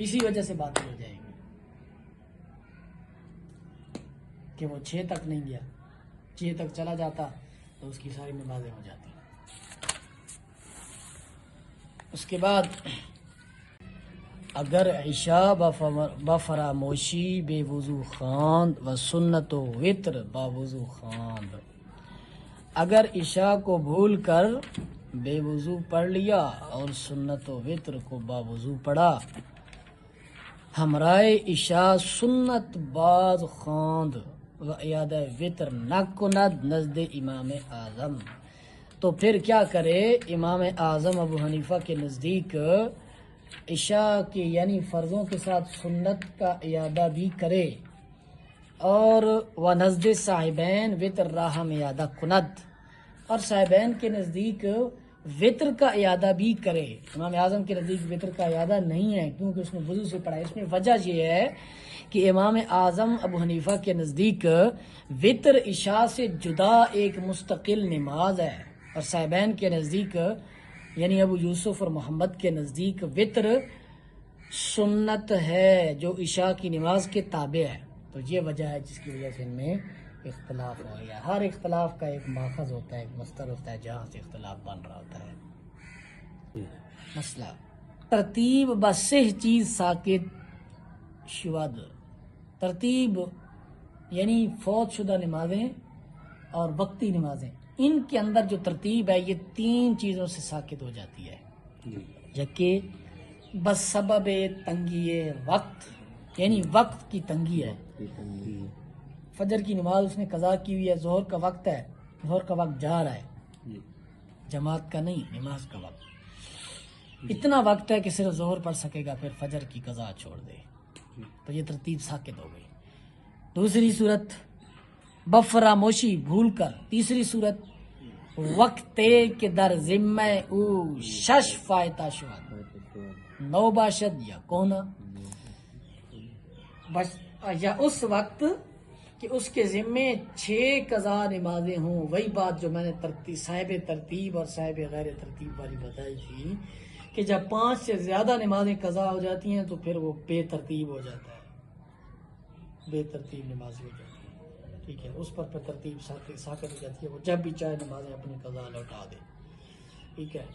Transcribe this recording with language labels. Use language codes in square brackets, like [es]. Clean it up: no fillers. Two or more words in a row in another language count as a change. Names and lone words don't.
[ur] اسی وجہ سے باطل ہو جائے گی کہ وہ 6 تک نہیں گیا، 6 تک چلا جاتا تو اس کی ساری نمازیں ہو جاتی. اس کے بعد اگر [fa] عشاء بفراموشی بے وضو خواند و سنت و وطر با وضو خواند، [ur] اگر عشاء کو بھول کر بے وضو پڑھ لیا اور سنت و وطر کو با وضو پڑھا، [fa] ہمراہ عشاء سنت باز خواند و اعادہ وطر نہ کند نزد امام اعظم، [ur] تو پھر کیا کرے؟ امام اعظم ابو حنیفہ کے نزدیک عشاء کے یعنی فرضوں کے ساتھ سنت کا اعادہ بھی کرے، اور [fa] و نزد صاحبین وطر راہ میں اعادہ کند، [ur] اور صاحبین کے نزدیک وطر کا اعادہ بھی کرے۔ امام اعظم کے نزدیک وطر کا اعادہ نہیں ہے کیونکہ اس نے وضو سے پڑھا ہے۔ اس میں وجہ یہ ہے کہ امام اعظم ابو حنیفہ کے نزدیک وطر عشاء سے جدا ایک مستقل نماز ہے، اور صاحبین کے نزدیک یعنی ابو یوسف اور محمد کے نزدیک وطر سنت ہے جو عشاء کی نماز کے تابع ہے۔ تو یہ وجہ ہے جس کی وجہ سے ان میں اختلاف ہو گیا۔ ہر اختلاف کا ایک ماخذ ہوتا ہے، ایک مصدر ہوتا ہے جہاں سے اختلاف بن رہا ہوتا ہے۔ [fa] مسئلہ ترتیب بسہ چیز ساکت شود، [ur] ترتیب یعنی فوت شدہ نمازیں اور وقتی نمازیں، ان کے اندر جو ترتیب ہے یہ تین چیزوں سے ساکت ہو جاتی ہے۔ [fa] یکے بس سبب تنگی وقت، یعنی وقت کی تنگی ہے، فجر کی نماز اس نے قضا کی ہوئی ہے، ظہر کا وقت ہے، ظہر کا وقت جا رہا ہے، جماعت کا نہیں، نماز کا وقت، اتنا وقت ہے کہ صرف ظہر پڑھ سکے گا، پھر فجر کی قضا چھوڑ دے، تو یہ ترتیب ساکت ہو گئی۔ [ur] دوسری صورت بفراموشی بھول کر، تیسری صورت [fa] وقت کے در ذمہ او شش فائتہ شود، نو باشد یا کونا، [ur] یا اس وقت کہ اس کے ذمے 6 قضا نمازیں ہوں۔ وہی بات جو میں نے صاحب ترتیب اور صاحب غیر ترتیب والی بتائی تھی کہ جب 5 سے زیادہ نمازیں قضا ہو جاتی ہیں تو پھر وہ بے ترتیب ہو جاتا ہے، بے ترتیب نماز ہو جاتی ہے، ٹھیک ہے، اس پر پھر ترتیب ساکت ہو جاتی ہے، وہ جب بھی چاہے نمازیں اپنی قضا لوٹا دے، ٹھیک ہے۔